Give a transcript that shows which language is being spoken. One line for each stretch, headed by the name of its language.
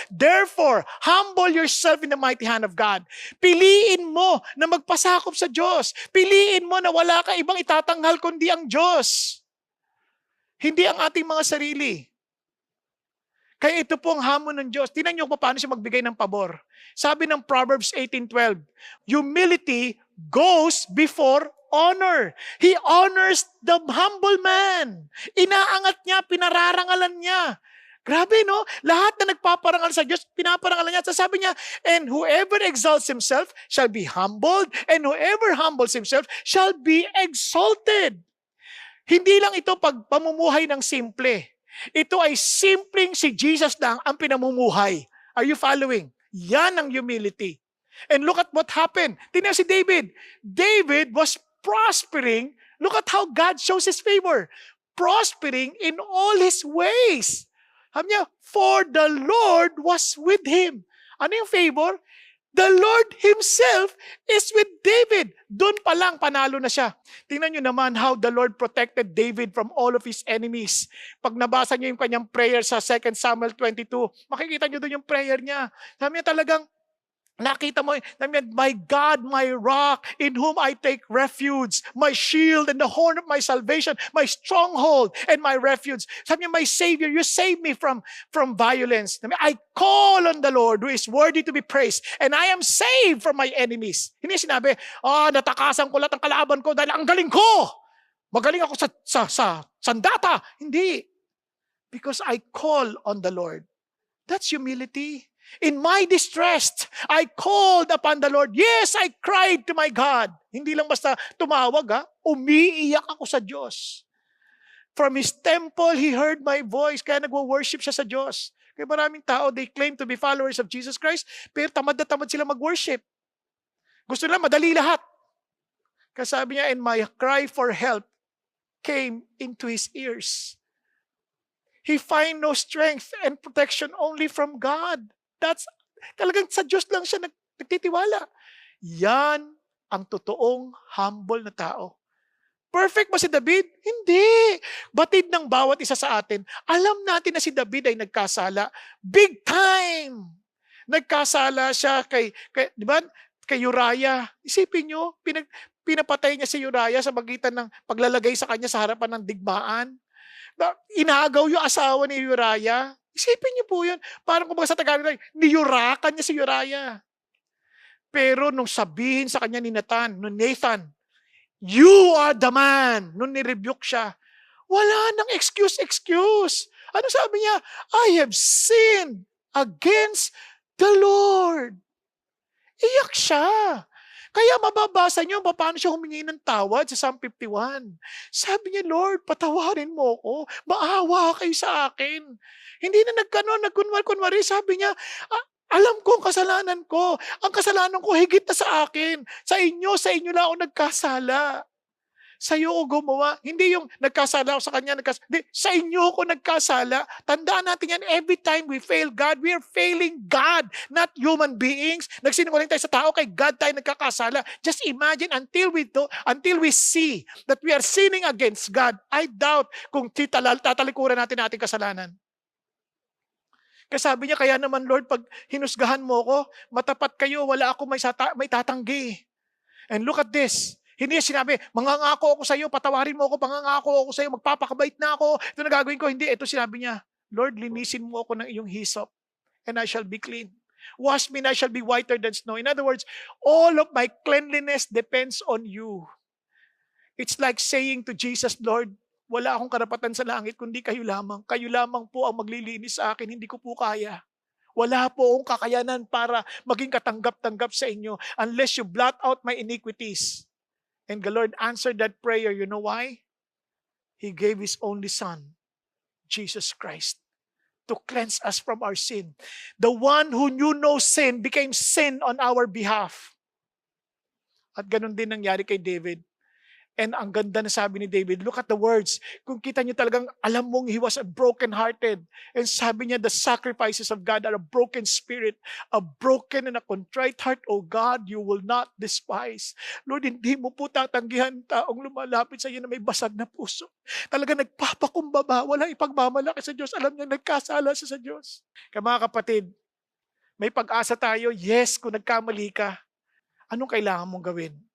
English: Therefore, humble yourself in the mighty hand of God.
Filipino: Piliin mo na magpasakop sa Diyos. Piliin mo na wala ka ibang itatanghal kundi ang Diyos. Hindi ang ating mga sarili. Kaya ito po ang hamon ng Diyos. Tingnan niyo kung paano siya magbigay ng pabor. Sabi ng
English: Proverbs 18:12, humility goes before honor. He honors the humble man.
Filipino: Inaangat niya, pinararangalan niya. Grabe, no? Lahat na nagpaparangal sa Diyos, pinaparangalan niya. Sabi niya,
English: and whoever exalts himself shall be humbled, and whoever humbles himself shall be exalted.
Filipino: Hindi lang ito pamumuhay ng simple. Ito ay simpleng si Jesus lang ang pinamumuhay.
English: Are you following?
Filipino: Yan ang
English: humility. And look at what happened.
Filipino: Tingnan si David.
English: David was prospering. Look at how God shows His favor. Prospering in all His ways.
Filipino: Sabi niya,
English: for the Lord was with him.
Filipino: Ano yung favor?
English: The Lord Himself is with David.
Filipino: Doon pa lang, panalo na siya. Tingnan nyo naman
English: how the Lord protected David from all of his enemies.
Filipino: Pag nabasa nyo yung kanyang prayer sa 2 Samuel 22, makikita nyo doon yung prayer niya. Sabi niya talagang, nakita mo,
English: my God, my rock, in whom I take refuge, my shield and the horn of my salvation, my stronghold and my refuge.
Filipino: Sabi niya,
English: my Savior, you save me from violence. I call on the Lord who is worthy to be praised, and I am saved from my enemies.
Filipino: Hindi sinabi, natakasan ko lahat ng kalaban ko dahil ang galing ko. Magaling ako sa sandata. Hindi.
English: Because I call on the Lord. That's humility. In my distress, I called upon the Lord. Yes, I cried to my God.
Filipino: Hindi lang basta tumawag, umiiyak ako sa Diyos.
English: From His temple, He heard my voice.
Filipino: Kaya nagwo-worship siya sa Diyos. Kaya maraming tao,
English: they claim to be followers of Jesus Christ,
Filipino: pero tamad na tamad sila mag-worship. Gusto nila madali lahat. Kaya sabi niya,
English: and my cry for help came into His ears. He find no strength and protection only from God. That's
Filipino: talagang sa Diyos lang siya nagtitiwala. Yan ang totoong humble na tao. Perfect ba si David? Hindi. Batid ng bawat isa sa atin. Alam natin na si David ay nagkasala. Big time! Nagkasala siya kay Uriah. Isipin nyo, pinapatay niya si Uriah sa magitan ng paglalagay sa kanya sa harapan ng digmaan. Inagaw yung asawa ni Uriah. Isipin niyo po yun. Parang kumbaga sa Tagalog, niyurakan niya si Uriah. Pero nung sabihin sa kanya ni Nathan,
English: you are the man.
Filipino: Nung nirebuke siya,
English: wala nang excuse.
Filipino: Ano sabi niya?
English: I have sinned against the Lord.
Filipino: Iyak siya. Kaya mababasa niyo paano siya humingi ng tawad sa Psalm 51. Sabi niya, Lord, patawarin mo ako. Maawa kayo sa akin. Hindi na nagkunwari. Sabi niya, alam ko ang kasalanan ko. Ang kasalanan ko higit na sa akin. Sa inyo lang ako nagkasala. Sa'yo ko gumawa. Hindi yung nagkasala ako sa kanya, hindi, sa inyo ako nagkasala. Tandaan natin yan,
English: every time we fail God, we are failing God, not human beings.
Filipino: Nagsinungaling tayo sa tao, kay God tayo nagkakasala.
English: Just imagine, until we see that we are sinning against God, I doubt
Filipino: kung tatalikuran natin ating kasalanan. Kaya sabi niya, kaya naman Lord, pag hinusgahan mo ko, matapat kayo, wala ako may tatanggi.
English: And look at this.
Filipino: Hindi niya sinabi, mangangako ako sa iyo, patawarin mo ako, mangangako ako sa iyo, magpapakabait na ako, ito na gagawin ko. Hindi, ito sinabi niya, Lord, linisin mo ako ng iyong hyssop,
English: and I shall be clean. Wash me, and I shall be whiter than snow. In other words, all of my cleanliness depends on you. It's like saying to Jesus,
Filipino: Lord, wala akong karapatan sa langit, kundi kayo lamang. Kayo lamang po ang maglilinis sa akin, hindi ko po kaya. Wala po akong kakayanan para maging katanggap-tanggap sa inyo
English: unless you blot out my iniquities. And the Lord answered that prayer. You know why? He gave His only Son, Jesus Christ, to cleanse us from our sin. The one who knew no sin became sin on our behalf.
Filipino: At ganun din nangyari kay David. And ang ganda na sabi ni David,
English: look at the words.
Filipino: Kung kita niyo talagang alam mong
English: he was a broken-hearted.
Filipino: And sabi niya,
English: the sacrifices of God are a broken spirit, a broken and a contrite heart. Oh God, you will not despise.
Filipino: Lord, hindi mo po tatanggihan taong lumalapit sa iyo na may basag na puso. Talaga nagpapakumbaba, walang ipagmamalaki sa Diyos. Alam niya, nagkasala siya sa Diyos. Kaya mga kapatid, may pag-asa tayo. Yes, kung nagkamali ka, anong kailangan mong gawin?